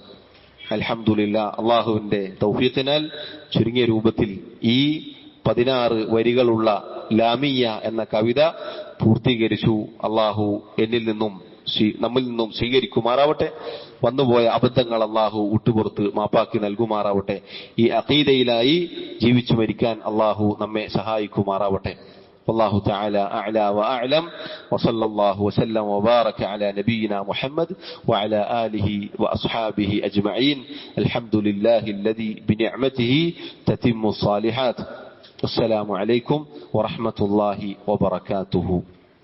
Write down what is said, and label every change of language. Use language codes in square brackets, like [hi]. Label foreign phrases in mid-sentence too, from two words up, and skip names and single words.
[ml] അൽഹംദുലില്ലാഹ്, അള്ളാഹുവിന്റെ തൗഫീഖിനാൽ ചുരുങ്ങിയ രൂപത്തിൽ ഈ 16 വരികളുള്ള ലാമിയ എന്ന കവിത പൂർത്തീകരിച്ചു. അള്ളാഹു നമ്മിൽ നിന്നും സ്വീകരിക്കുമാറാവട്ടെ. വന്നുപോയ അബദ്ധങ്ങൾ അള്ളാഹു വിട്ടുപുറത്ത് മാപ്പാക്കി നൽകുമാറാവട്ടെ. ഈ അഖീദയിലായി ജീവിച്ചു മരിക്കാൻ അള്ളാഹു നമ്മെ സഹായിക്കുമാറാവട്ടെ. [ar] والله تعالى أعلى وأعلم، وصلى الله وسلم وبارك على نبينا محمد وعلى آله وأصحابه أجمعين. الحمد لله الذي بنعمته تتم الصالحات. السلام عليكم ورحمة الله وبركاته.